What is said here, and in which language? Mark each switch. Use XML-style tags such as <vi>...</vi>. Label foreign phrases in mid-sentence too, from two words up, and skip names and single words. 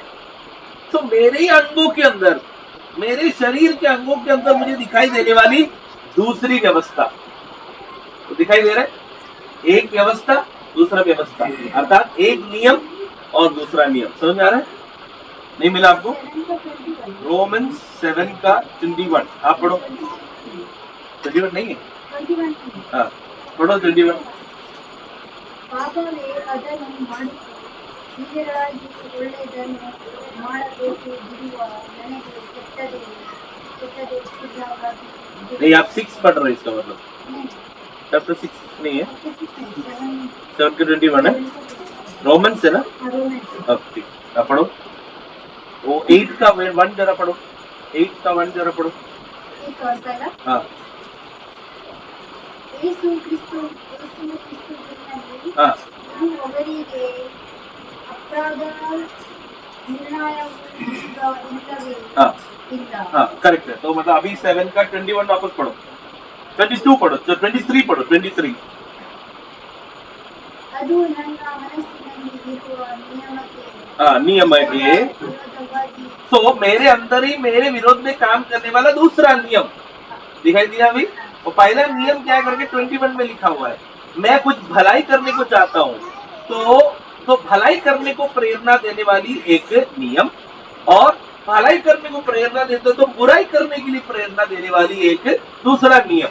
<hi>तो मेरे अंगों के अंदर, मेरे शरीर के अंगों के अंदर मुझे दिखाई देने वाली दूसरी व्यवस्था, तो दिखाई दे रहा है, एक व्यवस्था दूसरा व्यवस्था, अर्थात एक नियम और दूसरा नियम। समझ में आ रहा है? नहीं मिला आपको? रोमन्स 7 का 21 आप पढ़ो। 21 नहीं है? हाँ ಪಡೋ 21.</hi> <kn>ಪಾಪವೇ ಅದನ್ನು ಮಾಡಿತು, ಹೀಗೆಯಾಗಿ ಒಳ್ಳೆಯದನ್ನು ಮಾಡಬೇಕು ಬಿಡುವ ನನಗೆ ಕೆಟ್ಟದೇ ಸಿದ್ಧವಾಗಿದೆ।</kn> <hi>नहीं, आप 6 पढ़ रहे इसका मतलब चैप्टर 6 नहीं है, 7 के 21 है, रोमन्स है ना? अब ठीक, आप पढ़ो वो 8 का 1 जरा पढ़ो, 8 का 1 जरा पढ़ो। हाँ</hi> <kn>ಯೇಸು ಕ್ರಿಸ್ತು ಜೀವನದಲ್ಲಿ ಒಬ್ಬರಿಗೆ ಅಪರಾಧ ನಿರ್ಣಯವು ಇಲ್ಲವೇ ಇಲ್ಲ।</kn> <hi>करेक्ट है। तो मतलब अभी 7 का 21 वापस पढ़ो, 22 पढ़ो, 23 पढ़ो, 23।</hi> <kn>ಅದು ನನ್ನ ಮನಸ್ಸಿನಲ್ಲಿ ಇರುವ</kn> <hi>नियम है। तो मेरे अंदर ही मेरे विरोध में काम करने वाला दूसरा नियम दिखाई दिया अभी। और पहला नियम क्या करके 21 में लिखा हुआ है, मैं कुछ भलाई करने को चाहता हूं तो भलाई करने को प्रेरणा देने वाली एक नियम, और भलाई करने को प्रेरणा देते तो बुराई करने के लिए प्रेरणा देने वाली एक दूसरा नियम।</hi>